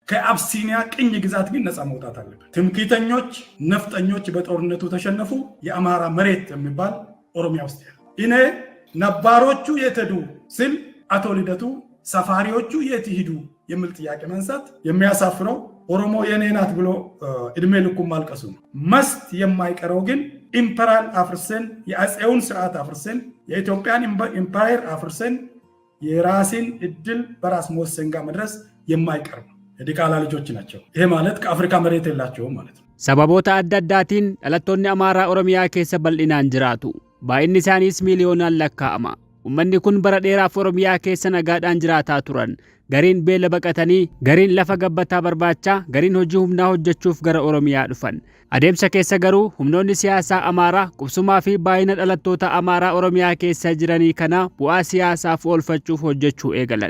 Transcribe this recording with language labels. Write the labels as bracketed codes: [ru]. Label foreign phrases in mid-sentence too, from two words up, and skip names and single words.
[am] ከአብሲኒያ ቅኝ ግዛት ግን ነፃ መውጣት አለበት። ትምክህተኞች ነፍጠኞች በጦርነቱ ተሸነፉ። የአማራ መሬት የሚባል ኦሮሚያ ውስጥ ያለ እኔ ነባሮቹ የት ሄዱ ስል አቶ ልደቱ ሰፋሪዎቹ የት ሄዱ የሚል ጥያቄ ማንሳት የሚያሳፍረው ኦሮሞ የኔ ናት ብሎ እድሜ ልኩን ማልቀሱ ነው። መስት የማይቀረው ግን ኢምፐራል አፍርሰን የአፄውን ስርዓት አፍርሰን የኢትዮጵያን ኢምፓየር አፍርሰን የራስን እድል በራስ መወሰን ጋር መድረስ የማይቀር ነው። የዲቃላ ልጆች ናቸው። ይሄ ማለት ከአፍሪካ መሬት የላቸውም ማለት ነው። [om] Saboota addaddaatiin dhalattoonni አማራ ኦሮሚያ keessa bal'inaan jiraatu. Baay'inni isaaniis miiliyoonaan lakkaa'ama. Uummanni kun bara dheeraaf oromiyaa keessa nagaadhaan jiraataa turan. Gariin beela baqatanii, gariin lafa gabbataa barbaachaa, gariin hojii humnaa hojjechuuf gara oromiyaa dhufan. Adeemsa keessa garuu humnoonni siyaasaa Amaaraa qubsumaa fi baay'ina dhalattoota Amaaraa oromiyaa keessa jiranii kana bu'aa siyaasaaf oolfachuuf hojjechuu eegalan.